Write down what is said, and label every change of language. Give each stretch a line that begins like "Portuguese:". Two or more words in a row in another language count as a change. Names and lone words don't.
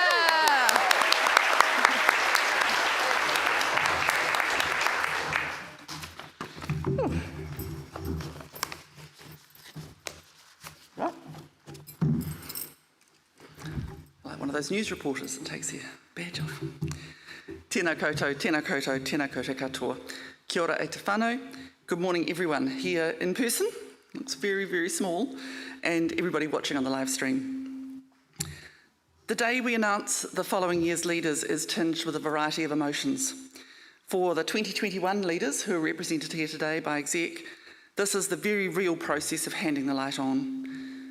English: Right. Like one of those news reporters that takes their badge off.
Māori: Tēnā koutou, tēnā koutou, tēnā koutou katoa. Kia ora e te whānau.
English: Good morning everyone here in person. It's very, very small. And everybody watching on the live stream. The day we announce the following year's leaders is tinged with a variety of emotions. For the 2021 leaders who are represented here today by Exec, this is the very real process of handing the light on.